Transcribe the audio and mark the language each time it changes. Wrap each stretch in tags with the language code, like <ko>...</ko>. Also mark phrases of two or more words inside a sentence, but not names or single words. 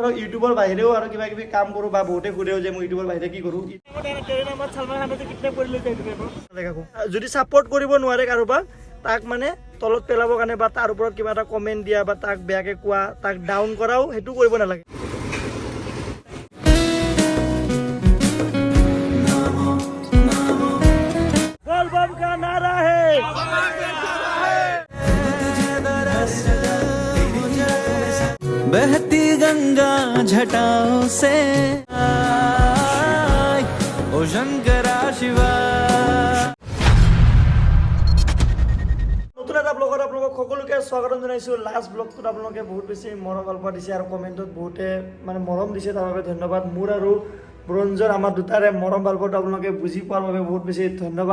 <as>ধৰক ইউটিউবৰ বাহিৰেও আৰু কিবা কিবি কাম কৰোঁ বা বহুতে সুধেও যে মই ইউটিউবৰ বাহিৰে কি কৰোঁ। যদি ছাপোৰ্ট কৰিব নোৱাৰে কাৰোবাক তাক মানে তলত পেলাবৰ কাৰণে বা তাৰ ওপৰত কিবা এটা কমেণ্ট দিয়া বা তাক বেয়াকৈ কোৱা তাক ডাউন কৰাও সেইটো কৰিব নালাগে।</as> <hi>बहती गंगा झटाओं से ओ शंकरा शिवा।</hi> <as>নতুন এটা ব্লগত আপোনালোকক সকলোকে স্বাগতম জনাইছোঁ। লাষ্ট ব্লগটোত আপোনালোকে বহুত বেছি মৰম ভাল পোৱা দিছে আৰু কমেণ্টত বহুতে মানে মৰম দিছে, তাৰ বাবে ধন্যবাদ। মোৰ আৰু ব্ৰঞ্জৰ আমাৰ দুটাৰে মৰম ভাল পোৱাটো আপোনালোকে বুজি পোৱাৰ বাবে বহুত বেছি ধন্যবাদ।</as>